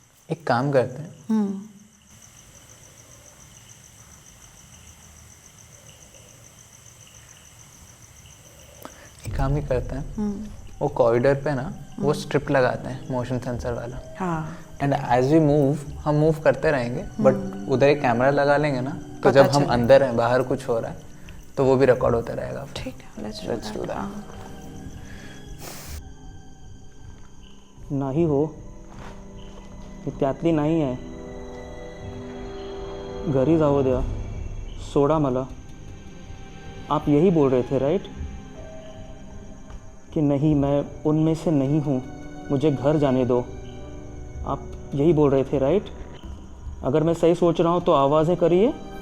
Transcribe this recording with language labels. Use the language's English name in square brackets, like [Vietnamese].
[Hindi] एक काम करते हैं, एक काम ही करते हैं, वो कॉरिडोर पे ना वो स्ट्रिप लगाते हैं मोशन सेंसर वाला। हाँ [English] and as we move, [Hindi] हम मूव करते रहेंगे, बट उधर एक कैमरा लगा लेंगे ना, तो जब हम अंदर हैं, बाहर कुछ हो रहा है, तो वो भी रिकॉर्ड होता रहेगा। ठीक है, [English] Let's do that. [Marathi] नाही हो, ही त्यातली नाही आहे। घरी जाऊ द्या, सोडा मला। [Hindi] आप यही बोल रहे थे राइट, कि नहीं मैं उनमें से नहीं हूँ, मुझे घर जाने दो। आप यही बोल रहे थे राइट? अगर मैं सही सोच रहा हूँ तो आवाज़ें करिए।